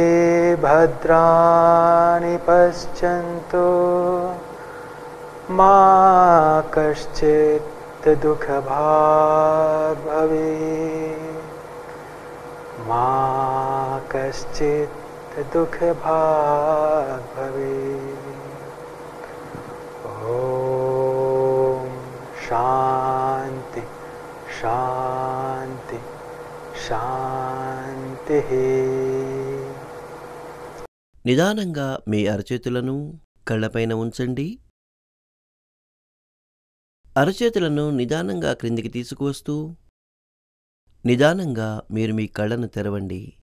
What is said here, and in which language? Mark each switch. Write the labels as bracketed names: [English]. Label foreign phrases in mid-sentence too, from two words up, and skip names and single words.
[Sanskrit] भद्राणि पश्यन्तु, मा कश्चित् दुःखभाग् भवेत्, मा कश्चित् दुःखभाग् भवेत्। ॐ शान्ति शान्ति शान्तिः। [Telugu] నిదానంగా మీ అరచేతులను కళ్ళపైన ఉంచండి. అరచేతులను నిదానంగా క్రిందికి తీసుకువస్తూ నిదానంగా మీరు మీ కళ్ళను తెరవండి.